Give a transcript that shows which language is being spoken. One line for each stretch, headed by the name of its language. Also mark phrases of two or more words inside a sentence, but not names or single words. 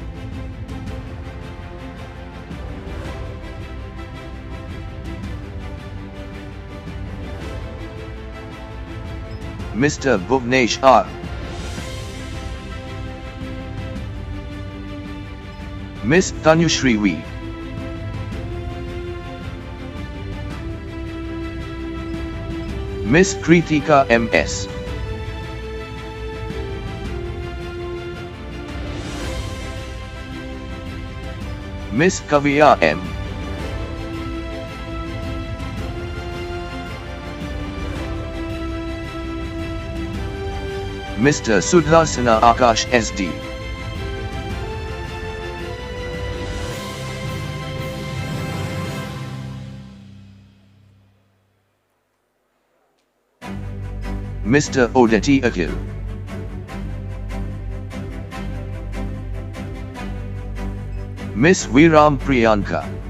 English: Mr. Bhuvnesh R. Miss Tanushri V. Miss Kritika M.S. Miss Kaviya M. Mr. Sudhasana Akash S.D. Mr. Odeti Akhil. Miss Viram Priyanka.